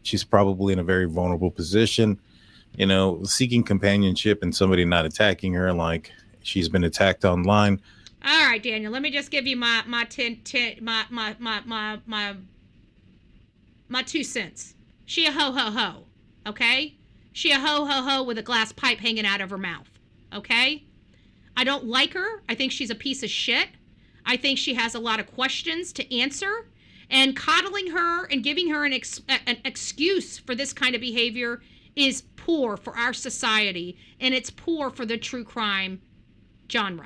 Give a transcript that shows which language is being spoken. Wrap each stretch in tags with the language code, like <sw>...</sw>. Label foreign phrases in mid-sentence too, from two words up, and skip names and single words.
<en>She's probably in a very vulnerable position, seeking companionship and somebody not attacking her like she's been attacked online. All right, Daniel, let me just give you my My 2 cents. She a ho-ho-ho, okay? She a ho-ho-ho with a glass pipe hanging out of her mouth, okay? I don't like her. I think she's a piece of shit. I think she has a lot of questions to answer. And coddling her and giving her an excuse for this kind of behavior is poor for our society, and it's poor for the true crime genre.</en>